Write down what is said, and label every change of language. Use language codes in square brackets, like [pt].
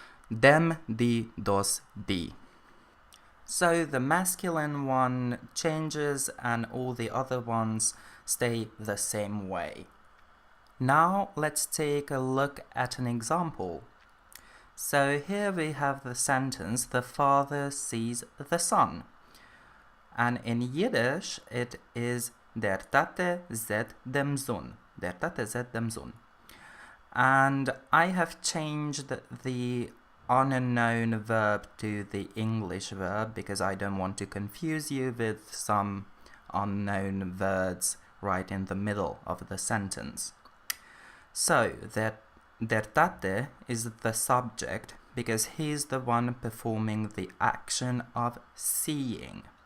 [en] Dem, die, das, die. So the masculine one changes and all the other ones stay the same way. Now let's take a look at an example. So here we have the sentence, the father sees the son. And in Yiddish it is [yi] der Tate sieht dem Sohn. Der Tate sieht dem Sohn. [en] And I have changed the unknown verb to the English verb because I don't want to confuse you with some unknown words right in the middle of the sentence. So, der Tate is the subject because he's the one performing the action of seeing.